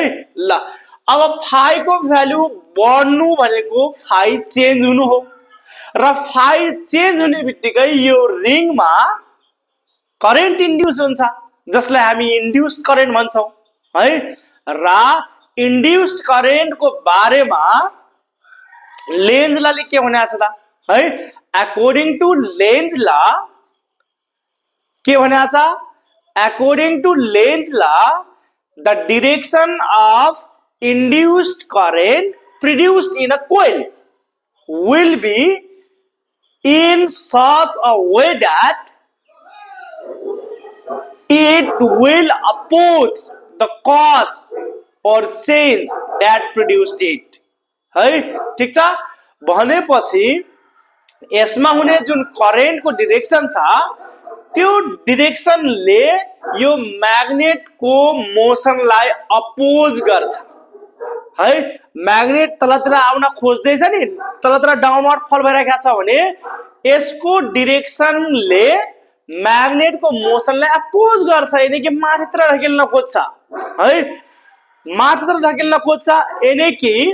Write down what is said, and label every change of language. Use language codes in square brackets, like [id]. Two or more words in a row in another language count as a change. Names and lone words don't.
[ne] ल अब फाइ को भ्यालु बढ्नु भनेको फाइ चेन्ज हुनु हो र फाइ चेन्ज हुने बित्तिकै यो रिङमा करेन्ट इन्ड्युस हुन्छ, जसलाई हामी [en] induced current [ne] भन्छौं है। र [en] induced current [ne] को बारेमा लेन्ज लले के भनेको छ त है। [en] according to [ne] लेन्ज ल के भनेको छ, [en] according to Lenz law the direction of induced current produced in a coil will be in such a way that it will oppose the cause or change that produced it. [ne] है ठीक छ भनेपछि यसमा हुने जुन करेन्टको डिरेक्सन छ त्यो डिरेक्सनले यो म्याग्नेटको मोसनलाई अपोज गर्छ है म्याग्नेट तलतिर आउन खोज्दैछ नि तलतिर [en] downward fall [ne] भइरहेको छ भने यसको डिरेक्सनले म्याग्नेटको मोसनलाई अपोज गर्छ यानी कि माथितिर ढकेल्न खोज्छ है माथितिर ढकेल्न खोज्छ यानी कि